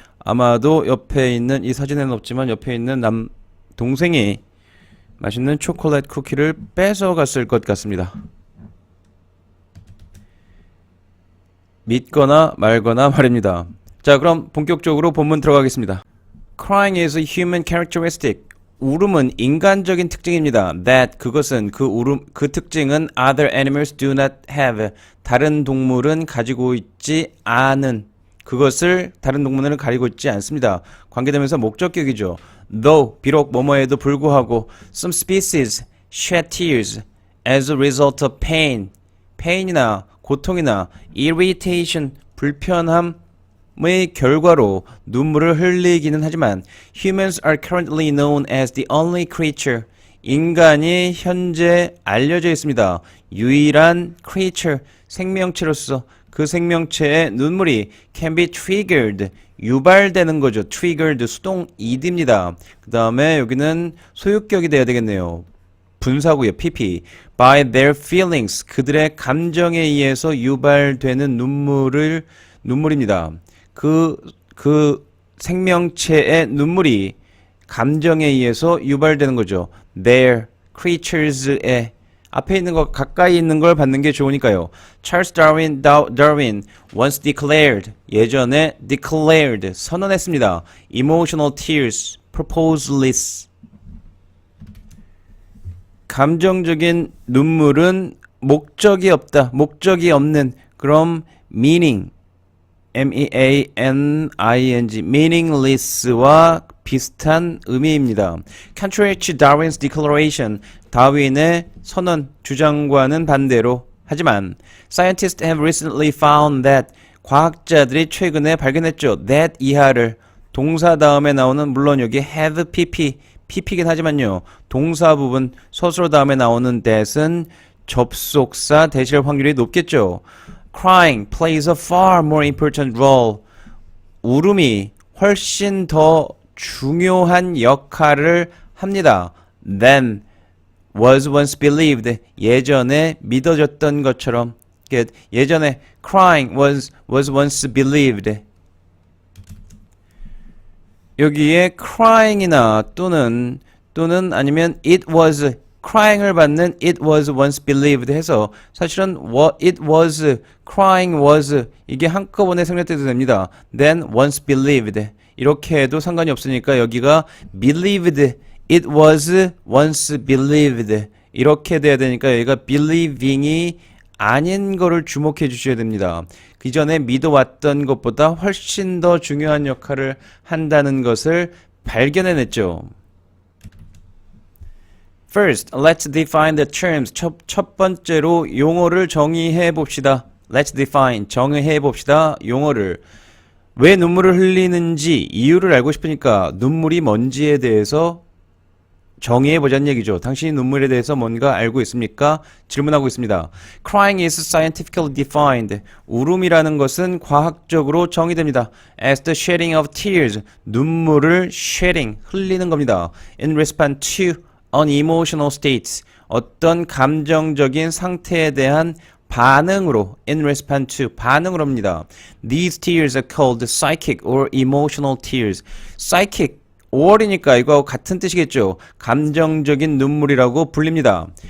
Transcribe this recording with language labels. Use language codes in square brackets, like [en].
[ko] 아마도 옆에 있는 이 사진에는 없지만 옆에 있는 동생이 맛있는 초콜릿 쿠키를 뺏어갔을 것 같습니다. 믿거나 말거나 말입니다. 자, 그럼 본격적으로 본문 들어가겠습니다. [en] Crying is a human characteristic. [ko] 울음은 인간적인 특징입니다. [en] That [ko] 그것은 그 특징은 [en] other animals do not have. [ko] 다른 동물은 가지고 있지 않은. 그것을 다른 동물은 가지고 있지 않습니다. 관계되면서 목적격이죠. [en] Though [ko] 비록 뭐뭐에도 불구하고 [en] some species shed tears as a result of pain [ko] 이나 고통이나 [en] irritation [ko] 불편함의 결과로 눈물을 흘리기는 하지만 [en] humans are currently known as the only creature [ko] 인간이 현재 알려져 있습니다. 유일한 creature 생명체로서 그 생명체의 눈물이 [en] can be triggered [ko] 유발되는 거죠. triggered 수동 ed입니다. 그 다음에 여기는 소유격이 돼야 되겠네요. 분사구요. [en] pp by their feelings [ko] 그들의 감정에 의해서 유발되는 눈물입니다. 그 생명체의 눈물이 감정에 의해서 유발되는 거죠. their creatures의 앞에 있는 거 가까이 있는 걸 받는 게 좋으니까요. [en] Charles Darwin once declared [ko] 예전에 [en] declared [ko] 선언했습니다. [en] Emotional tears purposeless [ko] 감정적인 눈물은 목적이 없다. 목적이 없는 그럼 meaning meaning meaningless와 비슷한 의미입니다. [en] Contrary to Darwin's declaration, [ko] 다윈의 선언, 주장과는 반대로 하지만 [en] Scientists have recently found that [ko] 과학자들이 최근에 발견했죠. that 이하를 동사 다음에 나오는 물론 여기 have pp긴 하지만요. 동사 부분 서술어 다음에 나오는 that은 접속사 대실 확률이 높겠죠. [en] Crying plays a far more important role. [ko] 울음이 훨씬 더 중요한 역할을 합니다. [en] Than was once believed. [ko] 예전에 믿어졌던 것처럼. 예전에 [en] crying was once believed. [ko] 여기에 crying이나 또는 아니면 it was crying을 받는 [en] it was once believed [ko] 해서 사실은 [en] it was crying was [ko] 이게 한꺼번에 생략돼도 됩니다. [en] Then once believed [ko] 이렇게 해도 상관이 없으니까 여기가 believed [en] it was once believed [ko] 이렇게 돼야 되니까 여기가 believing이 아닌 거를 주목해 주셔야 됩니다. 그 전에 믿어왔던 것보다 훨씬 더 중요한 역할을 한다는 것을 발견해냈죠. [en] First, let's define the terms. [ko] 첫 번째로 용어를 정의해 봅시다. [en] Let's define, [ko] 정의해 봅시다. 용어를. 왜 눈물을 흘리는지 이유를 알고 싶으니까 눈물이 뭔지에 대해서 정의해보자는 얘기죠. 당신이 눈물에 대해서 뭔가 알고 있습니까? 질문하고 있습니다. [en] Crying is scientifically defined. [ko] 울음이라는 것은 과학적으로 정의됩니다. [en] As the shedding of tears. [ko] 눈물을 shedding, 흘리는 겁니다. [en] In response to unemotional states. [ko] 어떤 감정적인 상태에 대한 반응으로 [en] in response to [ko] 반응으로 합니다. [en] These tears are called psychic or emotional tears. [ko] psychic 5월이니까 이거하고 같은 뜻이겠죠. 감정적인 눈물이라고 불립니다.